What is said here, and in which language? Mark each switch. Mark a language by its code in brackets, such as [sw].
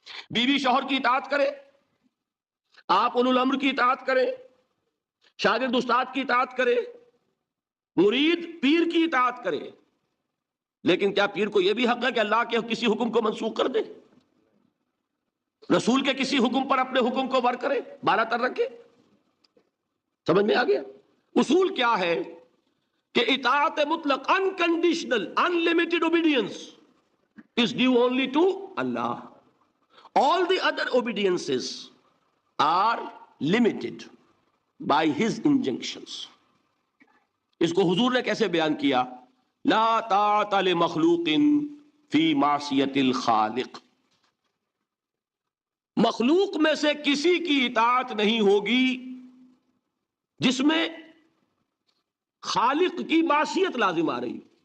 [ur] بیوی شوہر کی اطاعت کرے، آپ اولو الامر کی اطاعت کریں، شاگرد استاد کی اطاعت کرے، مرید پیر کی اطاعت کرے، لیکن کیا پیر کو یہ بھی حق ہے کہ اللہ کے کسی حکم کو منسوخ کر دے، رسول کے کسی حکم پر اپنے حکم کو ور کرے، بالا تر رکھے؟ سمجھ میں آ گیا؟ اصول کیا ہے کہ اطاعت مطلق، [en] unconditional, unlimited obedience is due only to Allah. All the other obediences are limited by His injunctions. [ur] اس کو حضور نے کیسے بیان کیا؟ [ar] لا طاعت لمخلوق فی معصیت الخالق. [ur] مخلوق میں سے کسی کی اطاعت نہیں ہوگی جس میں خالق کی معصیت لازم آ رہی.